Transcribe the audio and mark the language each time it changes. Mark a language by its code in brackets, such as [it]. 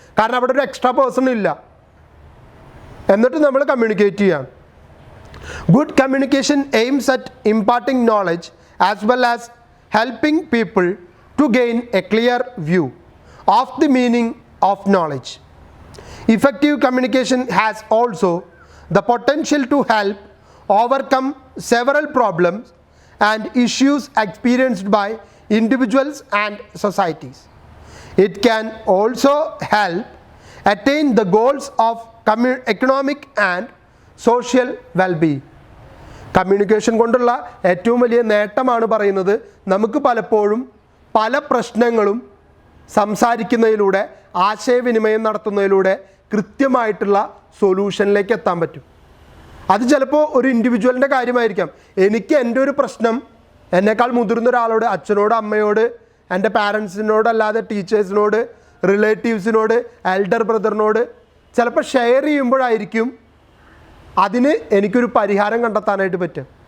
[ml] കാരണം അവിടെ ഒരു എക്സ്ട്രാ പേഴ്സൺ ഇല്ല, എന്നിട്ട് നമ്മൾ കമ്മ്യൂണിക്കേറ്റ് ചെയ്യാണ്. [en] Good communication aims at imparting knowledge as well as helping people to gain a clear view of the meaning of knowledge. Effective communication has also the potential to help overcome several problems and issues experienced by individuals and societies. It can also help attain the goals of economic and social well-being. [ml] Communication കൊണ്ടുള്ള ഏറ്റവും വലിയ നേട്ടമാണ് പറയുന്നത്, നമുക്ക് പലപ്പോഴും പല പ്രശ്നങ്ങളും സംസാരിക്കുന്നതിലൂടെ, ആശയവിനിമയം നടത്തുന്നതിലൂടെ കൃത്യമായിട്ടുള്ള സൊല്യൂഷനിലേക്ക് എത്താൻ പറ്റും. അത് ചിലപ്പോൾ ഒരു ഇൻഡിവിജ്വലിൻ്റെ കാര്യമായിരിക്കാം. എനിക്ക് എൻ്റെ ഒരു പ്രശ്നം എന്നേക്കാൾ മുതിർന്ന ഒരാളോട്, അച്ഛനോട്, അമ്മയോട്, എൻ്റെ പാരൻസിനോട്, അല്ലാതെ ടീച്ചേഴ്സിനോട്, റിലേറ്റീവ്സിനോട്, എൽഡർ ബ്രദറിനോട് ചിലപ്പോൾ ഷെയർ ചെയ്യുമ്പോഴായിരിക്കും അതിന് എനിക്കൊരു പരിഹാരം കണ്ടെത്താനായിട്ട് പറ്റും.